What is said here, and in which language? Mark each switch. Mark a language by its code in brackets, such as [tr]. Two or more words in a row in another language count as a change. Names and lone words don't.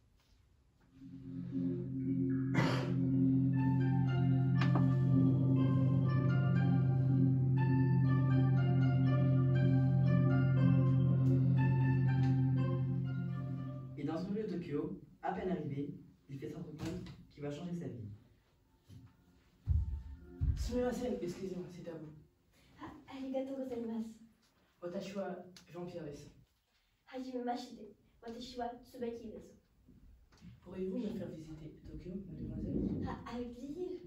[fr] Et dans son lieu de Tokyo, à peine arrivé, il fait se rendre compte qu'il va changer sa vie. Sumimasen, excusez-moi, c'est à vous. [ja] Ah, ありがとうございます. Watashi wa Jean-Pierre desu. はじめまして。私はTsubakiです. [fr] Pourriez-vous me faire visiter Tokyo, mademoiselle? Ah, avec plaisir.